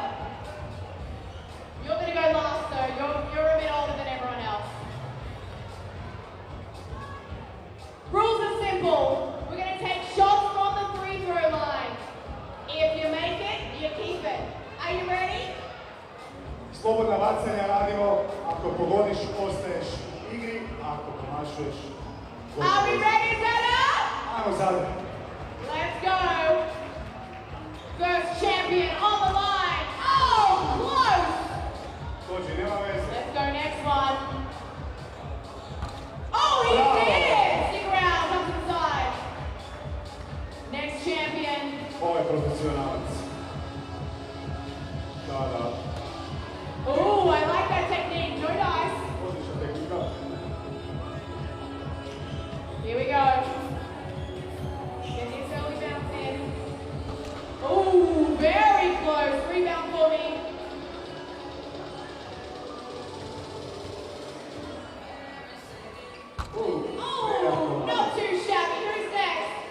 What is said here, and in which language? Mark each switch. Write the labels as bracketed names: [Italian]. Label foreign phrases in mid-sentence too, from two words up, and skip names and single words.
[English] You're going to go last, though. You're a bit older than everyone else. Rules are simple. We're going to take shots from the free throw line. If you make it, you keep it. Are you ready? [Croatian] Slobodna bacanja radimo, ako pogodiš, ostaješ u igri, ako promašuješ, [English] Are we ready, Zadar? [Croatian] Ajmo Zadar. [English] Let's go. First champion on the line. Oh, close. [Croatian] Dođi, nema veze. [English] Let's go next one. Oh, he did! Stick around, come to the side. Next champion. [Croatian] Ovo je profesionalac. Da. [English] Oh, I like that technique. No dice. [Croatian] Odlična tehnika. [English] Here we go. Get this early bounce in. Oh, very close. Rebound for me. Oh, not too shabby. Who's next?